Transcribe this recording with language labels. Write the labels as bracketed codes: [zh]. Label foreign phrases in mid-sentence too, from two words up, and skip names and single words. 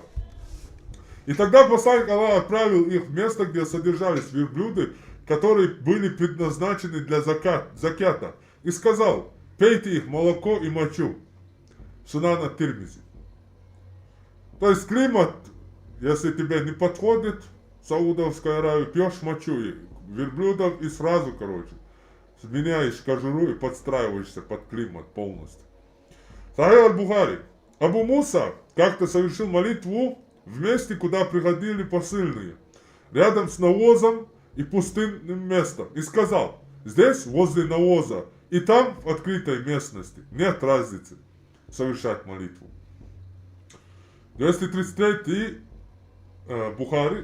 [ru] И тогда посланник Аллаха отправил их в место, где содержались верблюды, которые были предназначены для закята, и сказал: пейте их молоко и мочу. Сунан ат-Тирмизи. То есть климат, если тебе не подходит, Саудовская Аравия, пьешь мочу верблюдов и сразу, короче, меняешь кожуру и подстраиваешься под климат полностью. Сахих аль-Бухари. Абу Муса как-то совершил молитву в месте, куда приходили посыльные, рядом с навозом и пустынным местом, и сказал: здесь, возле навоза, и там, в открытой местности, нет разницы совершать молитву. 233 Бухари.